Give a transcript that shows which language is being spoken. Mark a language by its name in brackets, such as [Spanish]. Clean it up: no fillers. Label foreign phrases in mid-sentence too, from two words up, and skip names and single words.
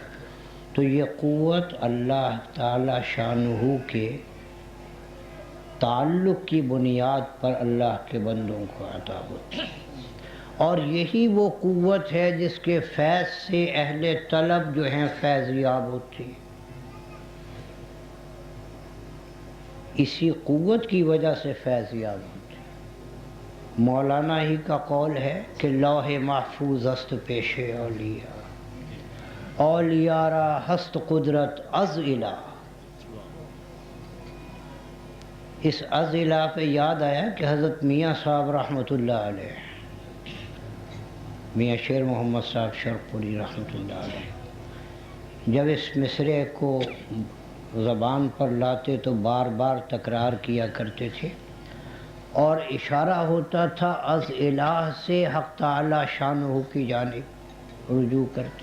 [Urdu] تو یہ قوت اللہ تعالی شانہ کے تعلق کی بنیاد پر اللہ کے بندوں کو عطا ہوتی ہے، اور یہی وہ قوت ہے جس کے فیض سے اہل طلب جو ہیں فیض یاب ہوتی ہے. اسی قوت کی وجہ سے فیض یاب ہوتی ہے. مولانا ہی کا قول ہے کہ [Persian] لوح محفوظ است پیش اولیاء، اولیاء را ہست قدرت از الہ. [Urdu] اس [Persian] از الہ [Urdu] پہ یاد آیا کہ حضرت میاں صاحب رحمۃ اللہ علیہ، میاں شیر محمد صاحب شرق پوری رحمۃ اللہ علیہ، جب اس مصرعے کو زبان پر لاتے تو بار بار تکرار کیا کرتے تھے، اور اشارہ ہوتا تھا [Persian] از الہ [Urdu] سے حق تعالی شانہ کی جانب رجوع کرتے.